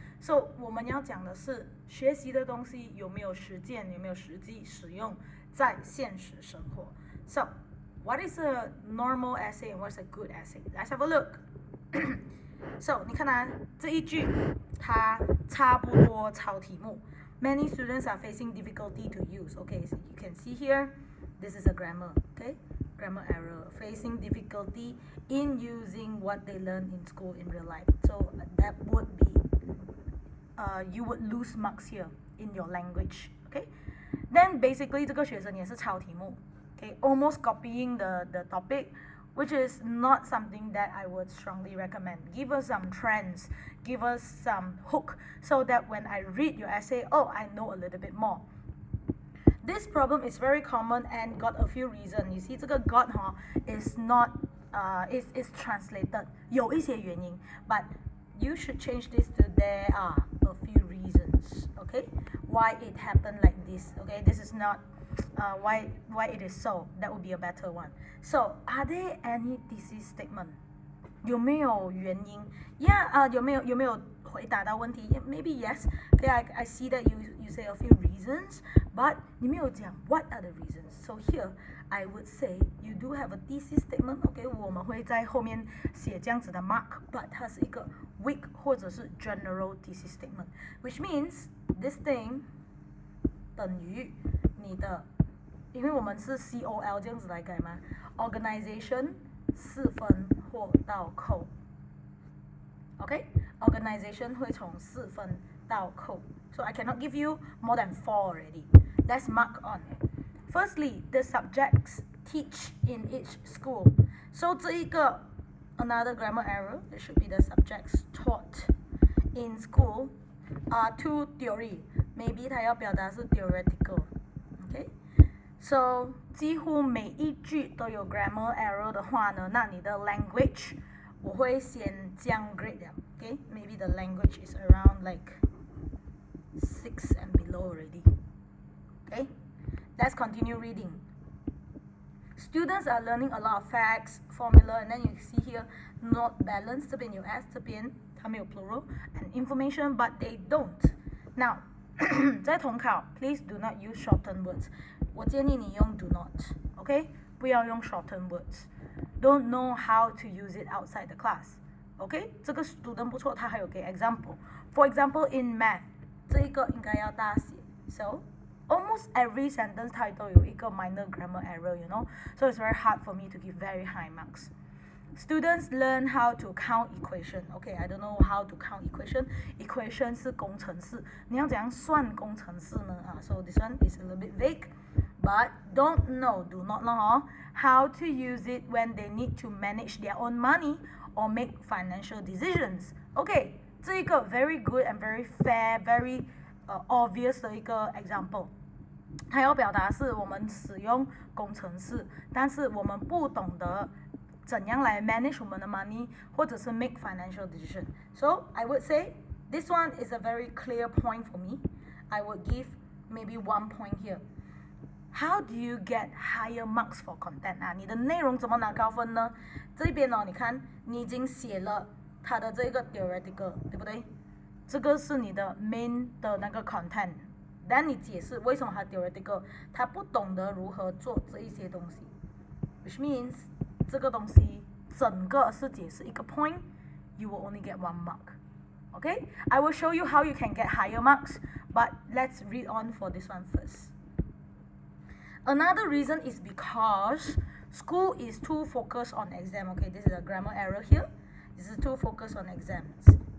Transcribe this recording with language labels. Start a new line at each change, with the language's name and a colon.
Chinese: So 我们要讲的是学习的东西有没有实践，有没有实际使用在现实生活。
English: So what is a normal essay and what's a good essay? Let's have a look.
Chinese: So 你看啊，这一句它差不多抄题目。
English: Many students are facing difficulty to use. Okay, so you can see here, this is a grammar. Okay, grammar error. Facing difficulty in using what they learn in school in real life. So that would be, you would lose marks here in your language. Okay, then basically
Chinese: 这个学生也是抄题目。
English: Okay, almost copying the topic, which is not something that I would strongly recommend. Give us some trends, give us some hook, so that when I read your essay, oh, I know a little bit more. This problem is very common and got a few reasons. You see, 这个 got is not is translated
Chinese: 有一些原因
English: but you should change this to there are a few reasons. Okay, why it happened like this. Okay, this is not why it is so. That would be a better one. So, are there any thesis statement?
Chinese: 有没有原因 Yeah, 有没有回答到问题
English: Maybe yes. Okay, I see that you say a few reasons, but
Chinese: 你没有讲
English: what are the reasons. So here, I would say you do have a thesis statement. Okay,
Chinese: 我们会在后面写这样子的
English: mark, but
Chinese: 它是一个
English: weak 或者是 general thesis statement, which means this thing
Chinese: 等于你的，因为我们是
English: COL
Chinese: 这样子来改嘛
English: ，organization
Chinese: 4分或到扣
English: ，OK， organization
Chinese: 会从4分到扣
English: ，so I cannot give you more than 4 already. Let's mark on. Firstly, the subjects teach in each school. So 这一个 another grammar error. It should be the subjects taught in school are to theory.
Chinese: Maybe 它要表达是 theoretical. Okay, so 几乎每一句都有 grammar error 的话呢，那你的 language 我会先降 grade 了。
English: Okay, maybe the language is around like 6 and below already. Okay, let's continue reading. Students are learning a lot of facts, formula, and then you see here not balance. 这边有 s，
Chinese: 这边它没有
English: plural and information, but they don't. Now
Chinese: 在统考
English: please do not use shortened words.
Chinese: 我建议你用 do not, okay? 不要用 shortened words.
English: Don't know how to use it outside the class, okay?
Chinese: 这个 student 不错，他还有给 example.
English: For example, in math,
Chinese: 这一个应该要大写. So,
English: almost every sentence
Chinese: 它都有一个
English: minor grammar error, you know. So it's very hard for me to give very high marks. Students learn how to count equation. Okay, I don't know how to count equation. Equation
Chinese: 是工程式，你要怎样算工程式呢？
English: So this one is a little bit vague, but do not know how to use it when they need to manage their own money or make financial decisions. Okay, 这一个 very good and very fair, very obvious 的一个 example。
Chinese: 它要表达是我们使用工程式，但是我们不懂得怎样来 manage 我们的 money 或者是
English: make financial decision. So I would say this one is a very clear point for me. I would give maybe 1 point here. How do you get higher marks for content
Chinese: 你的内容怎么拿高分呢？这边你看你已经写了它的这个 theoretical， 对不对？这个是你的 main 的那个 content， 但你解释为什么它 theoretical， 它不懂得如何做这一些东西 ，
English: which means
Chinese: 这个东西整个是解释一个 point，
English: you will only get 1 mark. Okay, I will show you how you can get higher marks, but let's read on for this one first. Another reason is because school is too focused on exam. Okay, this is a grammar error here. This is too focused on exams.